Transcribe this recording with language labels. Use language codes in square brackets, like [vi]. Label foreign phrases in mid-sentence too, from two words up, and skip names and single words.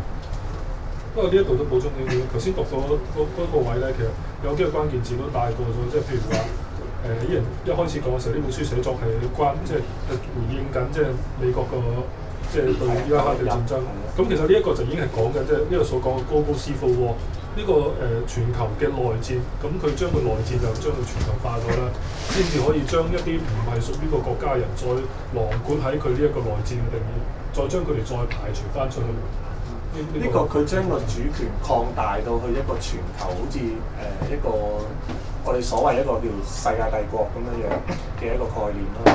[yue] 不過呢一度都補充少少，頭先讀到嗰個位咧，其實有幾個關鍵字都帶過咗，即係譬如話。依人一開始講嘅時候，呢本書寫作係即係回應緊即係美國個即係對伊拉克嘅戰爭。咁其實呢一個就已經係講緊即係呢個所講嘅 [en] global civil war [yue] 呢個全球嘅內戰。咁佢將個內戰就將佢全球化咗啦，先至可以將一啲唔係屬於個國家人再囊括喺佢呢一個內戰嘅定義，再將佢哋再排除翻出去。呢個佢將個主權擴大到去一個全球，好似一個我哋所謂一個叫世界帝國咁樣嘅一個概念啦。